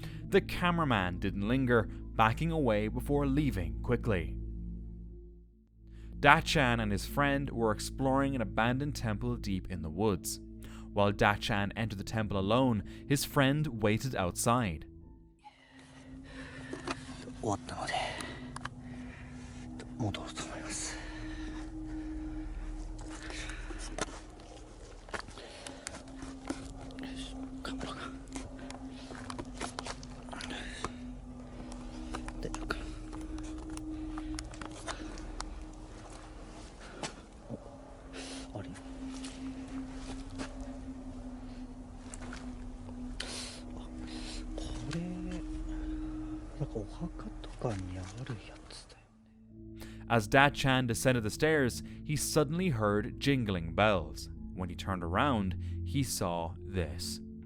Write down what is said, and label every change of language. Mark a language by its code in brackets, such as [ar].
[en] The cameraman didn't linger, backing away before leaving quickly. Dachan and his friend were exploring an abandoned temple deep in the woods. While Dachan entered the temple alone, his friend waited outside. [ja] 終わったので戻ろうと思います。カメラが大丈夫か。あれ？これなんかお墓とかにあるやつだよ。 [en] As Dachan descended the stairs, he suddenly heard jingling bells. When he turned around, he saw this.